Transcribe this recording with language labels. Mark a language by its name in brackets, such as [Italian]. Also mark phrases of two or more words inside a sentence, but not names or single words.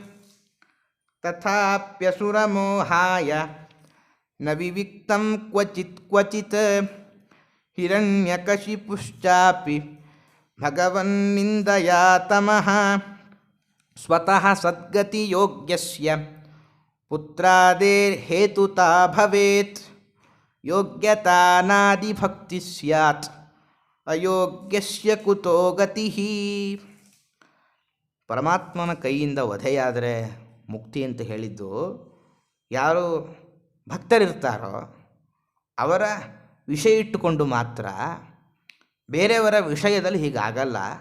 [Sanskrit] तथाप्यसुरमोहाय न विविक्तं क्वचित् क्वचित् हिरण्यकशिपुश्चापि भगवन्निन्दया तमः स्वतः सद्गतियोग्यस्य पुत्रादेर्हेतुता भवेत् योग्यतानादिभक्ति स्यात् अयोग्यस्य कुतो गतिः. [Kannada] ಪರಮಾತ್ಮನ ಕೈಯಿಂದ ವಧೆಯಾದರೆ ಮುಕ್ತಿ ಅಂತ ಹೇಳಿದ್ದು, ಯಾರು ಭಕ್ತರಿರ್ತಾರೋ ಅವರ ವಿಷಯ ಇಟ್ಟುಕೊಂಡು ಮಾತ್ರ, ಬೇರೆಯವರ ವಿಷಯದಲ್ಲಿ ಹೀಗಾಗಲ್ಲ.